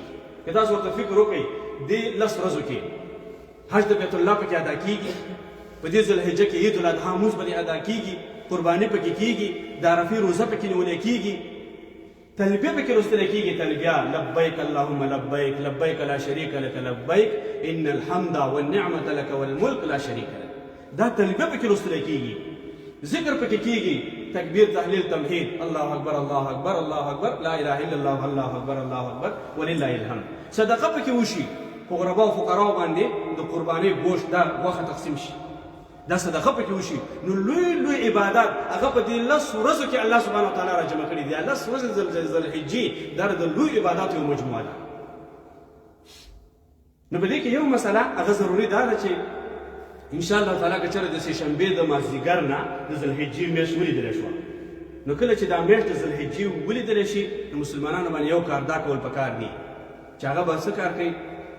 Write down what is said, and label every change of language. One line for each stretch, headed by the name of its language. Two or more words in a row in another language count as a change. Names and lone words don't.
Pashto: که تاسو ورته فکر وکړئ دې 10 ورځو کې حج د بیت الله پکې ادا کېږي، په دې ذوالحجه کې عید الاضحی مونځ پکې ادا کېږي، قرباني پکې کېږي، د عرفې روزه پکې نیولې کېږي، تلبیه پکې لوستل کېږي.
Arabic: تلبیه لبیک اللهم لبیک لبیک لا شریک لک لبیک ان الحمد والنعمة لك والملک لا شریک لک.
Pashto: دا تلبیه پکې لوستل کېږي، ذکر پکې کېږي، تکبیر، تهلیل، تمهید،
Arabic: الله اکبر الله اکبر الله اکبر لا اله الا الله الله اکبر الله اکبر ولله الحمد.
Pashto: صدقه پکې وشي، خو غربا او فقراو باندې د قربانۍ گوشت دا غوښه تقسیم شي، دا صدقه پکې وشي. نو لوی لوی عبادات هغه په دې 10 ورځو کې الله
Arabic: سبحانه وتعالی
Pashto: را جمع کړي دي. 10 ورځې ذوالحجې دا د لوی عباداتو یو مجموعه ده. نو په دې کې یو مسله هغه ضروري دا ده چې
Arabic: ان شاء الله تعالی
Pashto: که چېرې د سې شنبې د مازدیګر نه د ذوالحجې میاشت ولیدلی شوه، نو کله چې دا میاشت د ذوالحجې ولیدلی شي نو مسلمانانو باندې یو کار دا کول پکار دي چې هغه به څه کار کوي؟